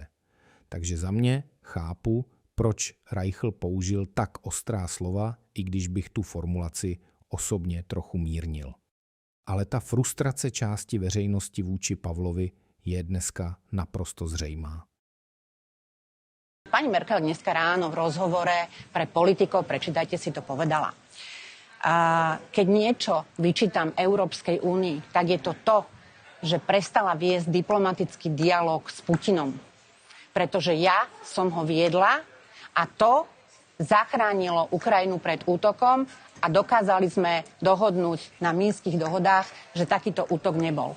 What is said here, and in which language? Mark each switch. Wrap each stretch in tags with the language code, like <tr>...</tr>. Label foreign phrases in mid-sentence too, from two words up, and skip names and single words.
<cs>Takže za mě chápu, proč Reichl použil tak ostrá slova, i když bych tu formulaci osobně trochu mírnil. Ale ta frustrace části veřejnosti vůči Pavlovi je dneska naprosto zřejmá.</cs> <sk>Pani Merkel dneska ráno v rozhovore pre politikov, prečítajte si to, povedala. Keď niečo vyčítam Európskej únii, tak je to to, že prestala viesť diplomatický dialog s Putinom. Pretože ja som ho viedla a to zachránilo Ukrajinu pred útokom a dokázali sme dohodnúť na minských dohodách, že takýto útok nebol.</sk>